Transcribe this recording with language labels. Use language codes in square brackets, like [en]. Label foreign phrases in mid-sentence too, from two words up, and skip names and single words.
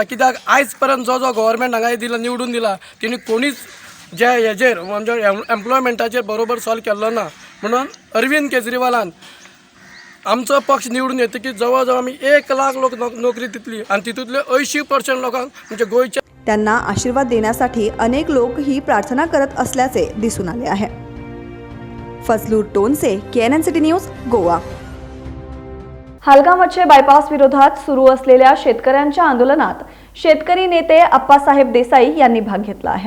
[kok] कित्याक आयज पर्यंत जो गव्हर्मेंट हांगा दिला, निवडून दिला, तेणी कोणीच जे हेजेर म्हणजे एम्प्लॉयमेंटाचेर बरोबर सॉल्व केल्लो ना। म्हणून अरविंद केजरीवालान आमचो पक्ष निवडून येतकीर जवळ जवळ आमी 1 लाख लोक नोकरी दितली आनी तितूंतले 80% लोकांक म्हणजे गोंयच्या [mr] त्यांना आशीर्वाद देण्यासाठी अनेक लोक ही प्रार्थना करत असल्याचे दिसून आले आहे। फजलूर टोनसे, KNN सिटी न्यूज, गोवा। हलगाव बायपास विरोधात सुरू असलेल्या शेतकऱ्यांच्या आंदोलनात शेतकरी नेते अप्पासाहेब देसाई यांनी भाग घेतला आहे।